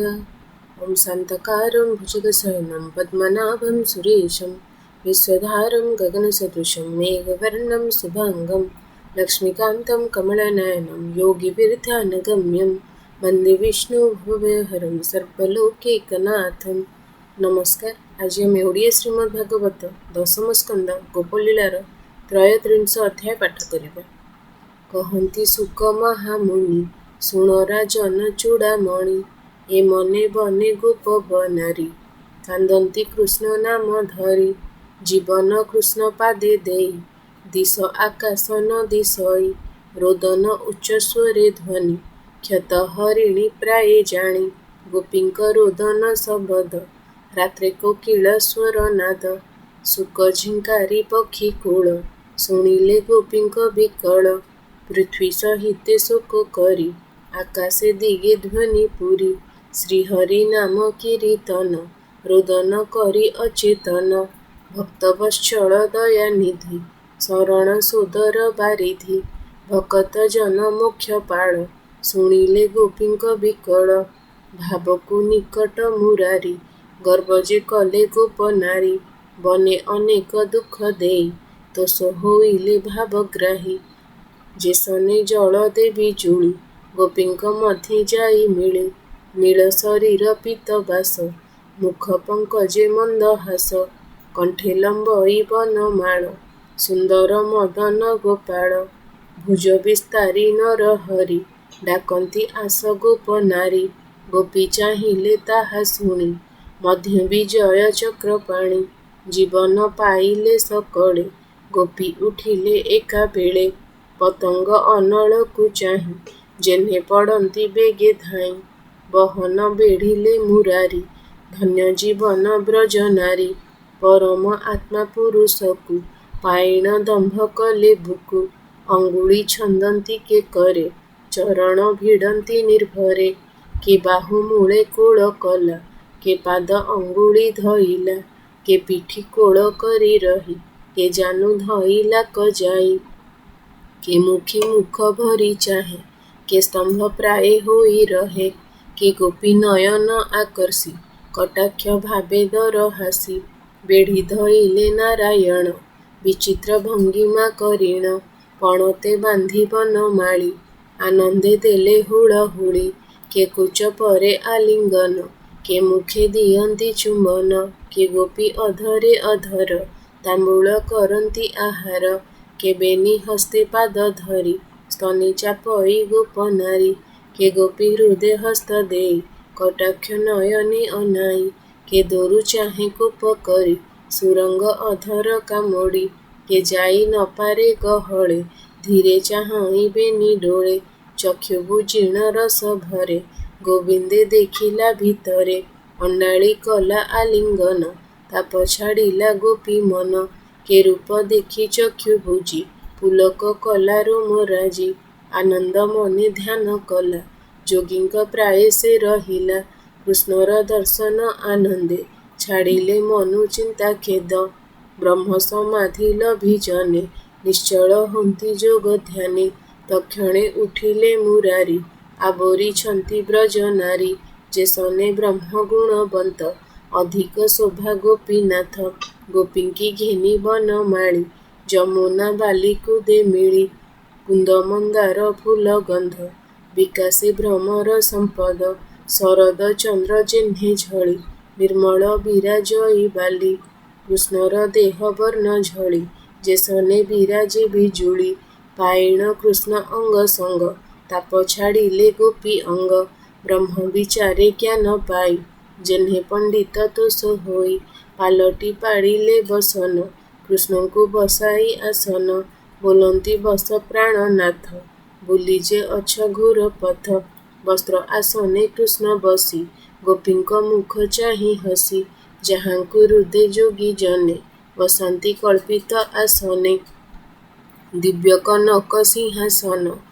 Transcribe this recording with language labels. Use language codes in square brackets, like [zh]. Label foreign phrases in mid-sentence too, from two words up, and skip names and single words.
[sa] ओम शान्तकारं भुजगशयनं पद्मनाभं सुरेशं विश्वधारं गगनसदृशं मेघवर्णं शुभाङ्गं लक्ष्मीकान्तं कमलनयनं योगिविरध्यानगम्यं वन्दे विष्णुभुवहरं सर्वलोकैकनाथं। [or] नमस्कार। ଆଜ ଆମ ଓଡ଼ିଆ ଶ୍ରୀମଦ୍ ଭାଗବତ ଦଶମ ସ୍କନ୍ଦ ଗୋପଲୀଳାର 33 ଅଧ୍ୟାୟ ପାଠ କରିବା। କହନ୍ତି ସୁକ ମହାମୁନି ଶୁଣ ରାଜନ ଚୂଡ଼ାମଣି ଏ ମନେ ବନେ ଗୋପ ବନାରୀ କାନ୍ଦନ୍ତି କୃଷ୍ଣ ନାମ ଧରି ଜୀବନ କୃଷ୍ଣ ପାଦେ ଦେଇ ଦିଶ ଆକାଶ ନ ଦିଶଇ ରୋଦନ ଉଚ୍ଚ ସ୍ୱରେ ଧ୍ୱନି କ୍ଷତ ହରିଣୀ ପ୍ରାୟେ ଜାଣି ଗୋପୀଙ୍କ ରୋଦନ ଶବ୍ଦ ରାତ୍ରେ କୋକିଳ ସ୍ୱର ନାଦ ସୁକ ଝିଙ୍କାରୀ ପକ୍ଷୀ କୂଳ ଶୁଣିଲେ ଗୋପୀଙ୍କ ବିକଳ ପୃଥ୍ୱୀ ସହିତେ ଶୋକ କରି ଆକାଶେ ଦିଗେ ଧ୍ୱନି ପୁରି ଶ୍ରୀହରି ନାମ କୀର୍ତ୍ତନ ରୋଦନ କରି ଅଚେତନ ଭକ୍ତ ବତ୍ସଳ ଦୟାନିଧି ଶରଣ ସୋଦର ବାରିଧି ଭକତ ଜନ ମୋକ୍ଷ ପାଳ ଶୁଣିଲେ ଗୋପୀଙ୍କ ବିକଳ ଭାବକୁ ନିକଟ ମୁରାରି ଗର୍ବ ଯେ କଲେ ଗୋପ ନାରୀ ବନେ ଅନେକ ଦୁଖ ଦେଇ ତୋଷ ହୋଇଲେ ଭାବଗ୍ରାହୀ ଯେସନେ ଜଳ ଦେବୀ ଜୁଡ଼ି ଗୋପୀଙ୍କ ମଧ୍ୟ ଯାଇ ମିଳେ ନୀଳ ଶରୀର ପୀତ ବାସ ମୁଖ ପଙ୍କଜେ ମନ୍ଦହାସ କଣ୍ଠେ ଲମ୍ବଇ ବନମାଳ ସୁନ୍ଦର ମଦନ ଗୋପାଳ ଭୁଜ ବିସ୍ତାରି ନର ହରି ଡାକନ୍ତି ଆସ ଗୋପ ନାରୀ ଗୋପୀ ଚାହିଁଲେ ତାହା ଶୁଣି ମଧ୍ୟ ବିଜୟ ଚକ୍ରପାଣି ଜୀବନ ପାଇଲେ ସକଳେ ଗୋପୀ ଉଠିଲେ ଏକା ବେଳେ ପତଙ୍ଗ ଅନଳକୁ ଚାହିଁ ଯେହ୍ନେ ପଡ଼ନ୍ତି ବେଗେ ଧାଇଁ ବହନ ବେଢ଼ିଲେ ମୁରାରି ଧନ୍ୟ ଜୀବନ ବ୍ରଜ ନାରୀ ପରମ ଆତ୍ମା ପୁରୁଷକୁ ପାଇଣ ଦମ୍ଭ କଲେ ଭୁକୁ ଅଙ୍ଗୁଳି ଛନ୍ଦନ୍ତି କେ କରେ ଚରଣ ଭିଡ଼ନ୍ତି ନିର୍ଭରେ କେ ବାହୁ ମୂଳେ କୋଳ କଲା କେ ପାଦ ଅଙ୍ଗୁଳି ଧଇଲା କେ ପିଠି କୋଳ କରି ରହି କେ ଜାନୁ ଧଇଲା କ ଯାଇ କେ ମୁଖୀ ମୁଖ ଭରି ଚାହେ କେ ସ୍ତମ୍ଭ ପ୍ରାୟ ହୋଇ ରହେ କେ ଗୋପୀ ନୟନ ଆକର୍ଷୀ କଟାକ୍ଷ ଭାବେ ଦର ହାସି ବେଢ଼ି ଧଇଲେ ନାରାୟଣ ବିଚିତ୍ର ଭଙ୍ଗିମା କରିଣ ପଣତେ ବାନ୍ଧି ବନମାଳୀ ଆନନ୍ଦେ ଦେଲେ ହୁଳହୁଳି କେ କୁଚ ପରେ ଆଲିଙ୍ଗନ କେ ମୁଖେ ଦିଅନ୍ତି ଚୁମ୍ବନ କେ ଗୋପୀ ଅଧରେ ଅଧର ତାମ୍ବୂଳ କରନ୍ତି ଆହାର କେ ବେନି ହସ୍ତେ ପାଦ ଧରି ସ୍ତନୀ ଚାପଇ ଗୋପ ନାରୀ କେ ଗୋପୀ ହୃଦୟ ହସ୍ତ ଦେଇ କଟାକ୍ଷ ନୟନେ ଅନାଇ କେ ଦୋରୁ ଚାହେ କୋପ କରି ସୁରଙ୍ଗ ଅଧର କାମୋଡ଼ି କେ ଯାଇ ନ ପାରେ ଗହଳେ ଧୀରେ ଚାହଇ ବେନି ଡୋଳେ ଚକ୍ଷୁ ବୁଝିଣ ରସ ଭରେ ଗୋବିନ୍ଦେ ଦେଖିଲା ଭିତରେ ଅଣ୍ଡାଳି କଲା ଆଲିଙ୍ଗନ ତାପ ଛାଡ଼ିଲା ଗୋପୀ ମନ କେ ରୂପ ଦେଖି ଚକ୍ଷୁ ବୁଝି ପୁଲକ କଲା ରୋମ ରାଜି ଆନନ୍ଦ ମନେ ଧ୍ୟାନ କଲା ଯୋଗୀଙ୍କ ପ୍ରାୟ ସେ ରହିଲା କୃଷ୍ଣର ଦର୍ଶନ ଆନନ୍ଦେ ଛାଡ଼ିଲେ ମନୁ ଚିନ୍ତା ଖେଦ ବ୍ରହ୍ମ ସମାଧି ଲଭିଜନେ ନିଶ୍ଚଳ ହନ୍ତି ଯୋଗ ଧ୍ୟାନେ ତକ୍ଷଣେ ଉଠିଲେ ମୁରାରି ଆବୋରି ଛନ୍ତି ବ୍ରଜ ନାରୀ ଯେସନେ ବ୍ରହ୍ମ ଗୁଣବନ୍ତ ଅଧିକ ଶୋଭା ଗୋପୀନାଥ ଗୋପୀଙ୍କି ଘେନି ବନମାଳୀ ଯମୁନା ବାଲିକୁ ଦେ ମିଳି କୁନ୍ଦ ମନ୍ଦାର ଫୁଲ ଗନ୍ଧ ବିକାସେ ଭ୍ରମର ସମ୍ପଦ ଶରଦ ଚନ୍ଦ୍ର ଯେହ୍ନେ ଝଳି ନିର୍ମଳ ବିରାଜଇ ବାଲି କୃଷ୍ଣର ଦେହ ବର୍ଣ୍ଣ ଝଳି ଯେସନେ ବିରାଜେ ବିଜୁଳି ପାଇଣ କୃଷ୍ଣ ଅଙ୍ଗ ସଙ୍ଗ ତାପ ଛାଡ଼ିଲେ ଗୋପୀ ଅଙ୍ଗ ବ୍ରହ୍ମ ବିଚାରେ ଜ୍ଞାନ ପାଇ ଯେହ୍ନେ ପଣ୍ଡିତ ତୋଷ ହୋଇ ପାଲଟି ପାଡ଼ିଲେ ବସନ କୃଷ୍ଣ କୋ ବସାଇ ଆସନ ବୋଲନ୍ତି ବସ ପ୍ରାଣନାଥ ବୁଲିଜେ ଅଛ ଘୋର ପଥ ବସ୍ତ୍ର ଆସନେ କୃଷ୍ଣ ବସି ଗୋପୀଙ୍କ ମୁଖ ଚାହିଁ ହସି ଯାହାଙ୍କୁ ହୃଦୟ ଯୋଗୀ ଜନେ ବସନ୍ତି କଳ୍ପିତ ଆସନେ ଦିବ୍ୟ କନକ ସିଂହାସନ